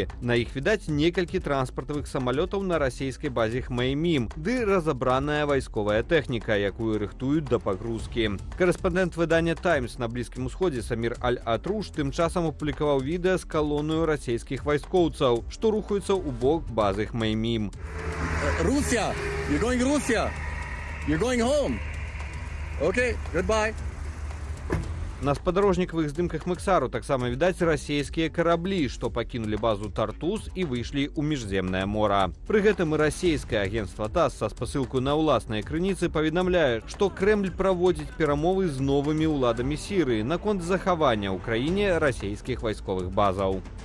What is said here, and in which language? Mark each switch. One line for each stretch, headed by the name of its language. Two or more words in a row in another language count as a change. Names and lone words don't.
Belarusian: На іх відаць некалькі транспартавых самалётаў на расійскай базе Хмеймім, ды разабраная вайсковая тэхніка, якую рыхтуюць да пагрузкі. Карэспандэнт выдання «Таймс» на Блізкім Усходзе Самір Аль-Атруш тым часам апублікаваў відэа з калонаю расійскіх вайскоўцаў, што рухаюцца ў бок базы Хмеймім.
English: Russia! You're going Russia! You're going home! Okay, goodbye.
Belarusian: На спадарожнікавых здымках Мексару таксама відаць расійскія караблі, што пакінулі базу Тартус і выйшлі ў міжземнае мора. Пры гэтым і расійскае агенцтва ТАСС са спасылкаю на ўласныя крыніцы паведамляе, што Крэмль праводзіць перамовы з новымі ўладамі Сірыі наконт захавання ў краіне расійскіх вайсковых базаў.